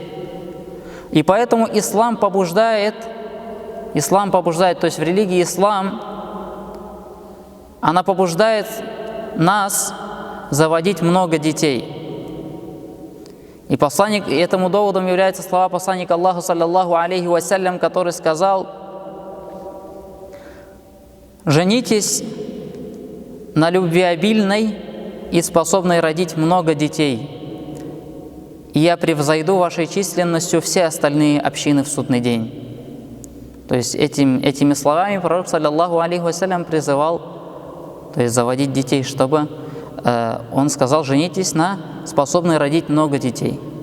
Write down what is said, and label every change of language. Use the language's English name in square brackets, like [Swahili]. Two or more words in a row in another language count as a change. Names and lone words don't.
[Russian] И поэтому ислам побуждает, то есть в религии ислам, она побуждает нас заводить много детей. И этому доводом являются слова посланника Аллаха, [Arabic] صلى الله عليه وسلم, [Russian] который сказал: «Женитесь на любвеобильной и способной родить много детей, и я превзойду вашей численностью все остальные общины в судный день». То есть этими словами пророк, [Arabic] صلى الله عليه وسلم, [Russian] призывал, то есть заводить детей, чтобы он сказал: женитесь на способной родить много детей.